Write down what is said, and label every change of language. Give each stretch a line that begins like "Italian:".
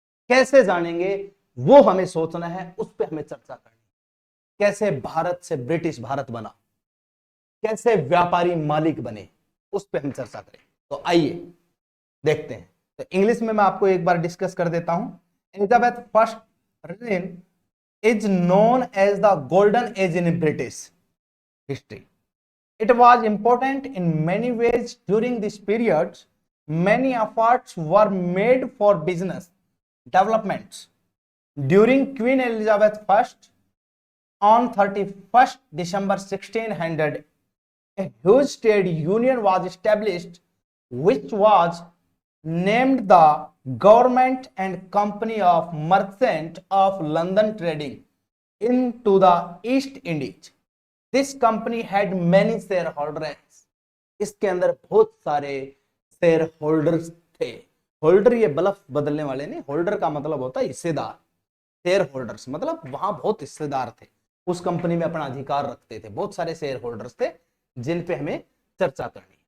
Hindi: कैसे जानेंगे वो हमें सोचना है, उस पर हमें चर्चा करनी। कैसे भारत से ब्रिटिश भारत बना, कैसे व्यापारी मालिक बने, उस पर हम चर्चा करें। तो आइए देखते हैं। तो इंग्लिश में मैं आपको एक बार डिस्कस कर देता हूं।
English: Elizabeth first reign is known as the golden age in British history. It was important in many ways during this period. Many efforts were made for business developments. During Queen Elizabeth I, on 31st December 1600, a huge trade union was established, which was named the Government and Company of Merchant of London Trading into the East Indies. This company had many shareholders.
Hindi: इसके अंदर बहुत सारे share holders थे। Holder ये bulb बदलने वाले नहीं, holder का मतलब होता है हिस्सेदार। शेयर होल्डर्स मतलब वहां बहुत हिस्सेदार थे, उस कंपनी में अपना अधिकार रखते थे। बहुत सारे शेयर होल्डर्स थे जिन पे हमें चर्चा करनी।